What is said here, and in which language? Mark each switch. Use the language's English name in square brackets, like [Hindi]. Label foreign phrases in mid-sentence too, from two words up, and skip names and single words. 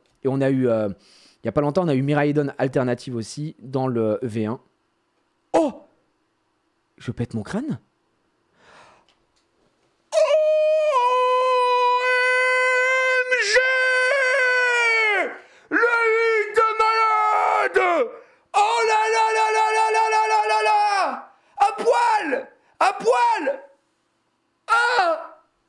[French] Et on a eu, il n'y a pas longtemps, on a eu Miraidon alternative aussi dans le V1. Oh! Je pète mon crâne? OMG! Le hit de malade! Oh là là là là là là là là là là! À poil! À poil! Ah!